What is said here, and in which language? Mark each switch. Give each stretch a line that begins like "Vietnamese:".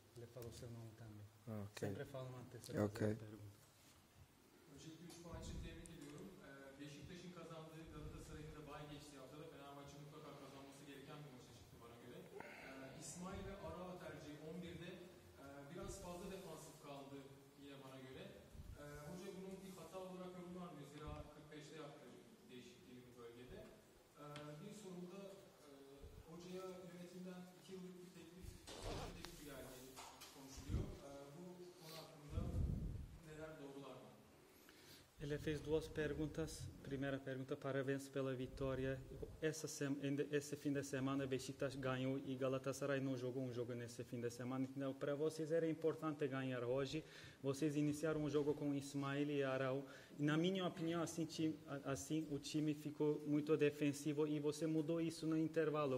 Portuguese: Ele falou seu nome também. Okay. Sempre fala uma terceira Okay. pergunta.
Turkish: Öncelikle 3 maç için tebrik ediyorum. Beşiktaş'ın kazandığı Galatasaray'ın da bay geçtiği haftada Fenerbahçe mutlaka kazanması gereken bir maça çıktı bana göre. İsmail ve Arao tercihi 11'de biraz fazla defansif kaldı yine bana göre. Hoca bunun bir hata olarak yorumlanmıyor. Zira 45'te yaptı değişikliği bu bölgede. Bir sorumda hocaya yönetimden 2 yıllık bir teklifi geldiği konuşuluyor. Bu konu hakkında neler doğrular mı?
Portuguese: Ele fez duas perguntas. Primeira pergunta, parabéns pela vitória. Esse fim de semana, Beşiktaş ganhou e Galatasaray não jogou um jogo nesse fim de semana. Então, para vocês era importante ganhar hoje. Vocês iniciaram o jogo com Ismail e Arao. Na minha opinião, assim o time ficou muito defensivo e você mudou isso no intervalo.